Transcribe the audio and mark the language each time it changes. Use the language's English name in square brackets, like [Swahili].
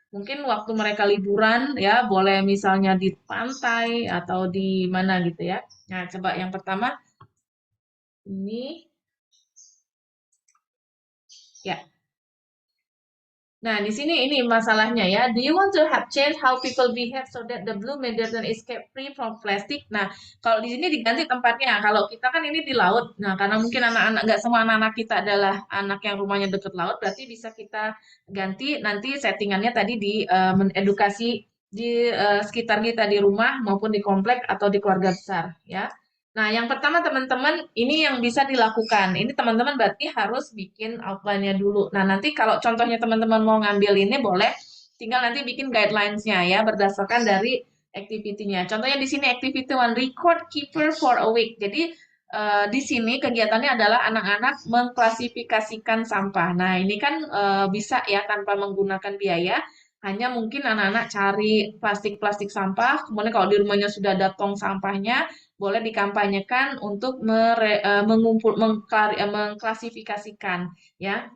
[Indonesian] Mungkin waktu mereka liburan ya, boleh misalnya di pantai atau di mana gitu ya. Nah, coba yang pertama ini ya. Nah, di sini ini masalahnya ya. [English] Do you want to have change how people behave so that the blue Mediterranean is kept free from plastic? [Indonesian] Nah, kalau di sini diganti tempatnya. Kalau kita kan ini di laut. Nah, karena mungkin anak-anak nggak semua anak-anak kita adalah anak yang rumahnya dekat laut, berarti bisa kita ganti nanti settingannya tadi di mengedukasi di sekitar kita di rumah maupun di komplek atau di keluarga besar ya. Nah, yang pertama teman-teman, ini yang bisa dilakukan. Ini teman-teman berarti harus bikin outline-nya dulu. Nah, nanti kalau contohnya teman-teman mau ngambil ini boleh, tinggal nanti bikin guidelines-nya ya, berdasarkan dari activity-nya. Contohnya di sini [English] activity one, record keeper for a week. [Indonesian] Jadi di sini kegiatannya adalah anak-anak mengklasifikasikan sampah. Nah, ini kan bisa ya tanpa menggunakan biaya. Hanya mungkin anak-anak cari plastik-plastik sampah, kemudian kalau di rumahnya sudah ada tong sampahnya, boleh dikampanyekan untuk mengklasifikasikan ya.